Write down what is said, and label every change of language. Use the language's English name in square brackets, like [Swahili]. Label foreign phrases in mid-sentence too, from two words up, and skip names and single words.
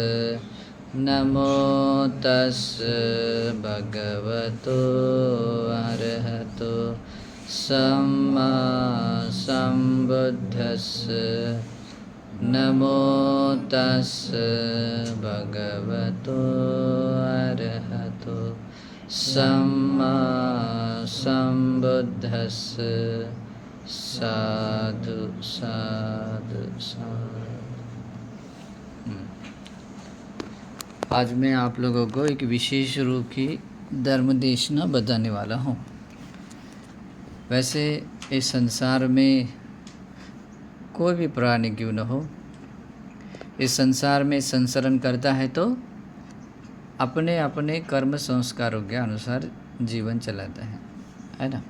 [Pali] नमो तस्स भगवतो अरहतो सम्मा सम्बुद्धस्स नमो तस्स भगवतो अरहतो सम्मा सम्बुद्धस्स। साधु साधु साधु। [Hindi] आज मैं आप लोगों को एक विशेष रूप की धर्मदेशना बताने वाला हूँ। वैसे इस संसार में कोई भी प्राणी क्यों न हो, इस संसार में संचरण करता है तो अपने अपने कर्म संस्कारों के अनुसार जीवन चलाता है ना।